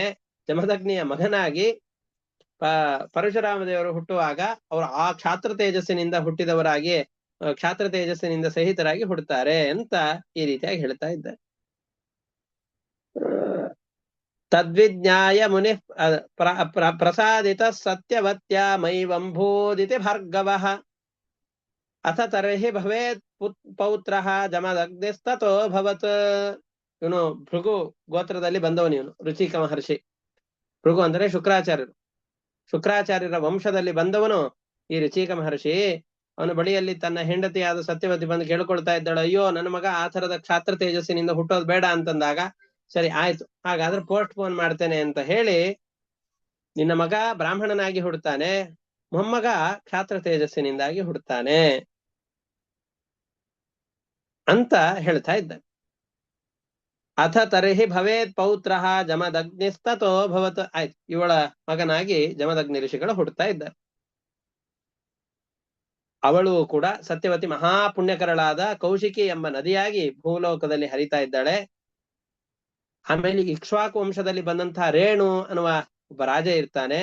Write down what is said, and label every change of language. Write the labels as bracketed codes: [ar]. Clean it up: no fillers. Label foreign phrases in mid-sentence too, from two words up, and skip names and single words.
[kn] ಜಮದಗ್ನಿಯ ಮಗನಾಗಿ ಪರಶುರಾಮ ದೇವರು ಹುಟ್ಟುವಾಗ ಅವರು ಆ ಕ್ಷಾತ್ರ ತೇಜಸ್ಸಿನಿಂದ ಹುಟ್ಟಿದವರಾಗಿ ಕ್ಷಾತ್ರ ತೇಜಸ್ಸಿನಿಂದ ಸಹಿತರಾಗಿ ಹುಡ್ತಾರೆ ಅಂತ ಈ ರೀತಿಯಾಗಿ ಹೇಳ್ತಾ ಇದ್ದಾರೆ. [sa] ತದ್ವಿಜ್ಞಾಯ ಮುನಿ ಪ್ರಸಾದಿತ ಸತ್ಯವತ್ಯ ಮೈವಂಭೂದಿತಿ ಭಾರ್ಗವ ಅಥ ತರ್ಹಿ ಭವೇತ್ ಪೌತ್ರ ಜಮದಗ್ನಿಸ್ತತೋ ಭವತ್. [kn] ಇವನು ಭೃಗು ಗೋತ್ರದಲ್ಲಿ ಬಂದವನು, ಇವನು ರುಚಿಕ ಮಹರ್ಷಿ. ಭೃಗು ಅಂದ್ರೆ ಶುಕ್ರಾಚಾರ್ಯರು, ಶುಕ್ರಾಚಾರ್ಯರ ವಂಶದಲ್ಲಿ ಬಂದವನು ಈ ರುಚಿಕ ಮಹರ್ಷಿ. ಅವನ ಬಳಿಯಲ್ಲಿ ತನ್ನ ಹೆಂಡತಿಯಾದ ಸತ್ಯವತಿ ಬಂದು ಕೇಳ್ಕೊಳ್ತಾ ಇದ್ದಾಳು, ಅಯ್ಯೋ ನನ್ನ ಮಗ ಆ ತರದ ಕ್ಷಾತ್ರ ತೇಜಸ್ಸಿನಿಂದ ಹುಟ್ಟೋದು ಬೇಡ ಅಂತಂದಾಗ, ಸರಿ ಆಯ್ತು ಹಾಗಾದ್ರೆ ಪೋಸ್ಟ್ ಪೋನ್ ಮಾಡ್ತೇನೆ ಅಂತ ಹೇಳಿ ನಿನ್ನ ಮಗ ಬ್ರಾಹ್ಮಣನಾಗಿ ಹುಡ್ತಾನೆ, ಮೊಮ್ಮಗ ಕ್ಷಾತ್ರ ತೇಜಸ್ಸಿನಿಂದಾಗಿ ಹುಡ್ತಾನೆ ಅಂತ ಹೇಳ್ತಾ ಇದ್ದಾನೆ. [sa] ಅಥ ತರ್ಹಿ ಭವೇತ್ ಪೌತ್ರ ಜಮದಗ್ನಿಸ್ತತೋ ಭವತ್. [kn] ಆಯ್ತು, ಇವಳ ಮಗನಾಗಿ ಜಮದಗ್ನಿ ಋಷಿಗಳು ಹುಡ್ತಾ ಇದ್ದಾರೆ. ಅವಳು ಕೂಡ ಸತ್ಯವತಿ ಮಹಾಪುಣ್ಯಕರಳಾದ ಕೌಶಿಕಿ ಎಂಬ ನದಿಯಾಗಿ ಭೂಲೋಕದಲ್ಲಿ ಹರಿತಾ ಇದ್ದಾಳೆ. ಆಮೇಲೆ ಇಕ್ಷ್ವಾಕು ವಂಶದಲ್ಲಿ ಬಂದಂತಹ ರೇಣು ಅನ್ನುವ ಒಬ್ಬ ರಾಜ ಇರ್ತಾನೆ.